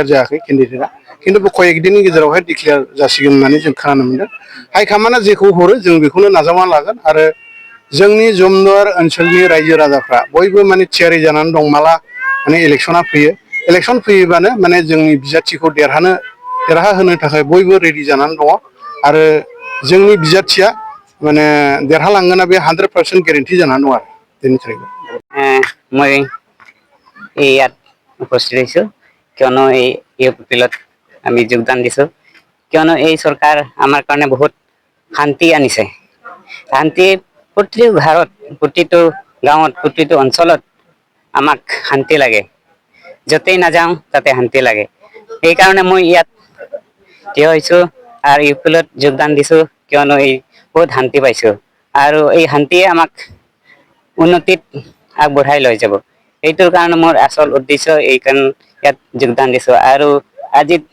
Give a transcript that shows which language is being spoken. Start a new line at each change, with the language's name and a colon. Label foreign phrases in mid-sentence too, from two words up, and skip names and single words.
Bodo: जायाखै केन्डिडेटआ खिन्थु बे कयेक दिननि गेजेरावहाय डिक्लेयार जासिगोन होननानै जों खोनानो मोनदों हाइकामान्डआ जेखौ हरो जों बेखौनो नाजावना लागोन आरो जोंनि जमदुवार ओनसोलनि रायजो राजाफ्रा बयबो माने थियारि जानानै दं माला माने इलेक्सना फैयो इलेक्सन फैयोबानो माने जोंनि बिजाथिखौ देरहा होनो थाखाय बयबो रेडि जानानै दङ आरो जोंनि बिजाथिया माने देरहालांगोना बे 100% गेरेन्टि जानानै दं आरो दिनैनि थारिखआव
Assamese: মই ইয়াত উপস্থিত হৈছোঁ কিয়নো এই ইউপিপিএলত আমি যোগদান দিছোঁ কিয়নো এই চৰকাৰ আমাৰ কাৰণে বহুত শান্তি আনিছে শান্তি প্ৰতিটো ঘৰত প্ৰতিটো গাঁৱত প্ৰতিটো অঞ্চলত আমাক শান্তি লাগে য'তেই নাযাওঁ তাতে শান্তি লাগে সেইকাৰণে মই ইয়াত থিয় হৈছোঁ আৰু ইউপিপিএলত যোগদান দিছোঁ কিয়নো এই বহুত শান্তি পাইছোঁ আৰু এই শান্তিয়ে আমাক উন্নতিত আগবঢ়াই লৈ যাব এইটোৰ কাৰণে মোৰ আচল উদ্দেশ্য এইকাৰণ ইয়াত যোগদান দিছোঁ আৰু আজি